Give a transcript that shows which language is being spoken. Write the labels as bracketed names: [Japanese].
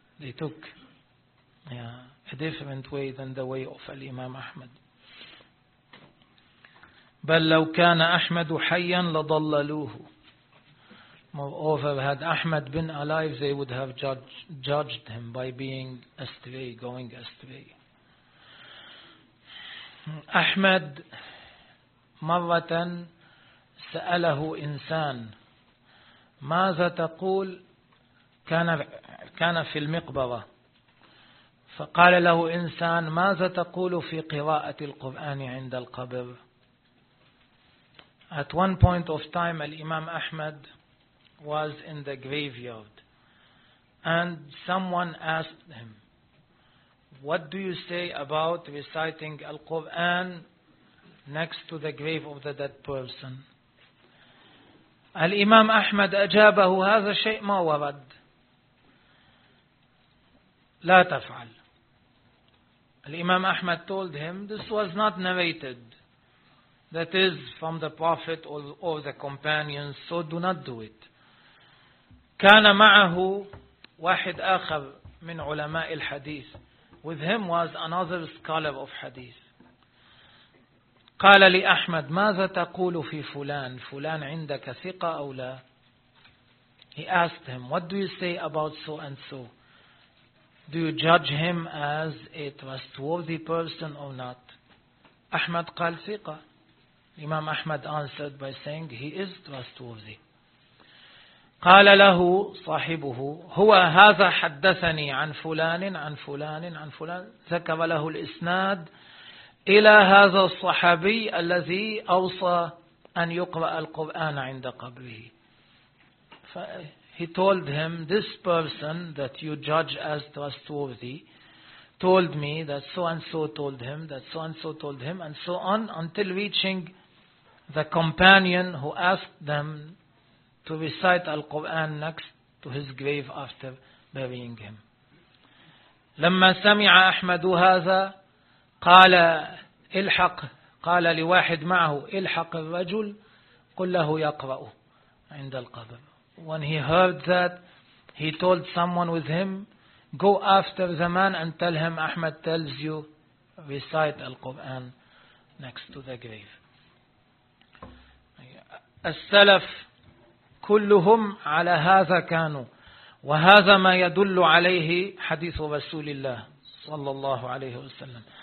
[English] They took a different way than the way of Al-Imam Ahmad. [Arabic] بل لو كان أحمد حيا لضللوه. [English] Moreover, had Ahmad been alive, they would have judged him by being astray, going astray. [Arabic] Ahmad, مرة سأله إنسان ماذا تقول كان في المقبرة فقال له إنسان ماذا تقول في قراءة القرآن عند القبر. [English] At one point of time, Al-Imam Ahmad was in the graveyard and someone asked him, what do you say about reciting Al-Quran next to the grave of the dead person? [Arabic] Al-Imam Ahmad ajabahu, hadha shay' ma warad, la taf'al. [English] Al-Imam Ahmad told him, this was not narrated, that is from the Prophet or the companions, so do not do it. [Arabic] كان معه واحد آخر من علماء الحديث. [English] With him was another scholar of hadith. [Arabic] قال لأحمد ماذا تقول في فلان؟ فلان عندك ثقة أو لا؟ [English] He asked him, what do you say about so and so? Do you judge him as a trustworthy person or not? [Arabic] أحمد قال ثقة. [English] Imam Ahmad answered by saying he is trustworthy. [Arabic] قال له صاحبه هو هذا حدثني عن فلان عن فلان عن فلان, ذكر له الإسناد إلى هذا الصحابي الذي أوصى أن يقرأ القرآن عند قبره. [English] He told him, this person that you judge as trustworthy told me that so and so told him, that so and so told him, and so on, until reaching the companion who asked them to recite Al-Quran next to his grave after burying him. [Arabic] لما سمع أحمد هذا قال إلحق, قال لواحد معه إلحق الرجل قل له يقرأ عند القبر. [English] When he heard that, he told someone with him, go after the man and tell him Ahmad tells you recite Al-Quran next to the grave. [Arabic] السلف كلهم على هذا كانوا, وهذا ما يدل عليه حديث رسول الله صلى الله عليه وسلم.